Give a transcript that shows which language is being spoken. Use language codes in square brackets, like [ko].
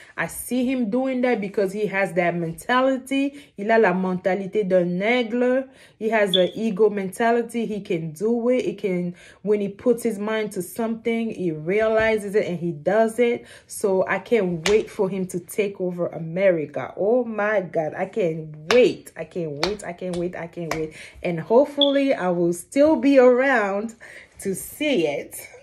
[en] I see him doing that because he has that mentality. [fr] Il a la mentalité d'un aigle. [en] He has an ego mentality. He can do it. He can, when he puts his mind to something, he realizes it and he does it. So I can't wait for him to take over America. Oh my God. I can't wait. I can't wait. I can't wait. I can't wait. And hopefully I will still be around to see it.